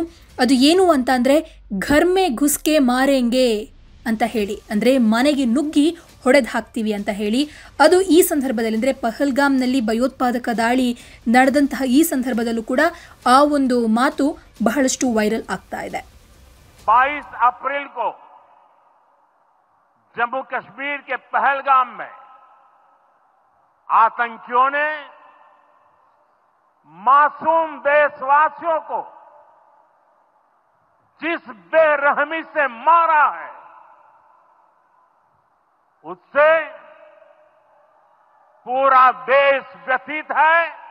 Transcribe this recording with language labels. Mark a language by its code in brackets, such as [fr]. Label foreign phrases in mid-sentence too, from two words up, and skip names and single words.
[kn] ಅದು ಏನು ಅಂತ ಅಂದರೆ [hi] घर में घुसके मारेंगे [kn] ಅಂತ ಹೇಳಿ, ಅಂದರೆ ಮನೆಗೆ ನುಗ್ಗಿ ಹೊಡೆದು ಹಾಕ್ತೀವಿ ಅಂತ ಹೇಳಿ. ಅದು ಈ ಸಂದರ್ಭದಲ್ಲಿ ಅಂದರೆ ಪಹಲ್ಗಾಮ್ನಲ್ಲಿ ಭಯೋತ್ಪಾದಕ ದಾಳಿ ನಡೆದಂತಹ ಈ ಸಂದರ್ಭದಲ್ಲೂ ಕೂಡ ಆ ಒಂದು ಮಾತು ಬಹಳಷ್ಟು ವೈರಲ್ ಆಗ್ತಾ ಇದೆ. [hi] 22 अप्रैल को जम्मू कश्मीर के पहलगाम में आतंकियों ने मासूम देशवासियों को जिस बेरहमी से मारा है, उससे पूरा देश व्यथित है.